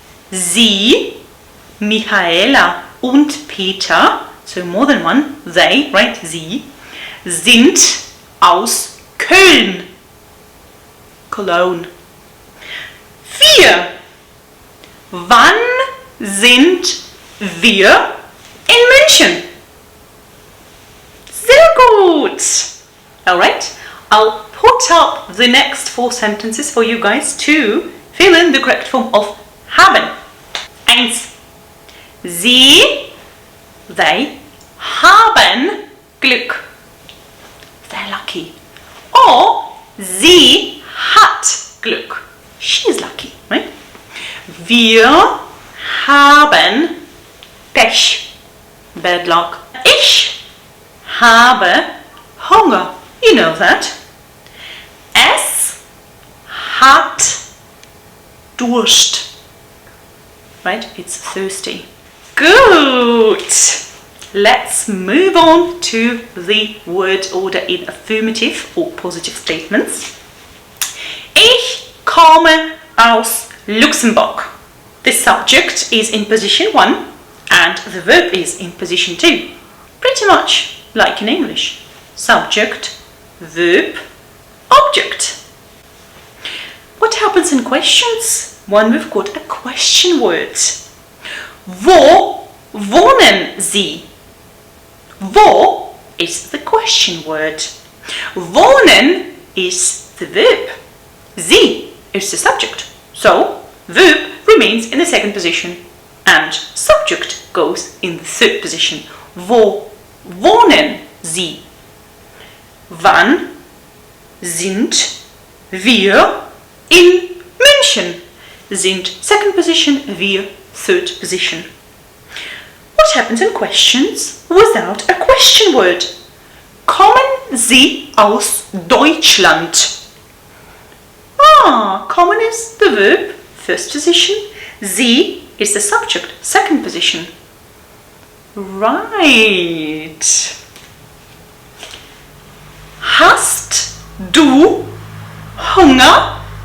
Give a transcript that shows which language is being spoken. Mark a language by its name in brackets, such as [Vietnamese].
[German] Sie, Michaela und Peter, [English] so more than one, they, right, [German] sie, sind aus Köln. Cologne. 4. Wann sind wir in München? Sehr gut. [English] Alright, I'll put up the next 4 sentences for you guys to fill in the correct form of haben. 1. They [German] haben Glück. [English] They're lucky. [German] Or sie hat Glück. [English] She's lucky, right? [German] Wir haben Pech. [English] Bad luck. [German] Ich habe Hunger. [English] You know that. [German] Es hat Durst. [English] Right? It's thirsty. Good. Let's move on to the word order in affirmative or positive statements. [German] Ich komme aus Luxemburg. [English] The subject is in position 1 and the verb is in position 2. Pretty much like in English. Subject, verb, object. What happens in questions? When we've got a question word. [German] Wo wohnen Sie? [English] Wo is the question word. Wohnen is the verb. Sie is the subject. So, verb remains in the second position and subject goes in the third position. [German] Wo wohnen Sie? Wann sind wir in München? [English] Sind second position, wir third position. What happens in questions without a question word? [German] Kommen Sie aus Deutschland? [English] Kommen is the verb, first position. Sie is the subject, second position. Right. [German] Hast du Hunger?